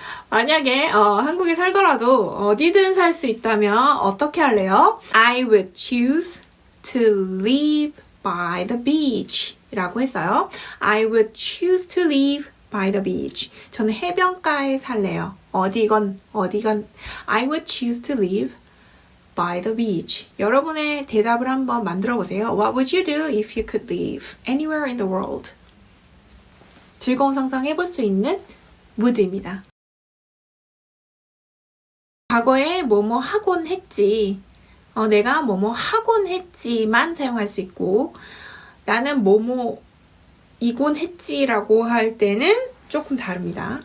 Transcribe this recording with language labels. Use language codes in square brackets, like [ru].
[ko] 만약에 한국에 살더라도 어디든 살 수 있다면 어떻게 할래요? [en] I would choose to live by the beach [ko] 라고 했어요. [en] I would choose to live by the beach. [ko] 저는 해변가에 살래요. 어디건 [en] I would choose to live by the beach. [ko] 여러분의 대답을 한번 만들어 보세요. [en] What would you do if you could live anywhere in the world? [ko] 즐거운 상상 해볼 수 있는 무드입니다. 과거에 뭐뭐 하곤 했지. 내가 뭐뭐 하곤 했지만 사용할 수 있고 나는 뭐뭐 이곤 했지라고 할 때는 조금 다릅니다.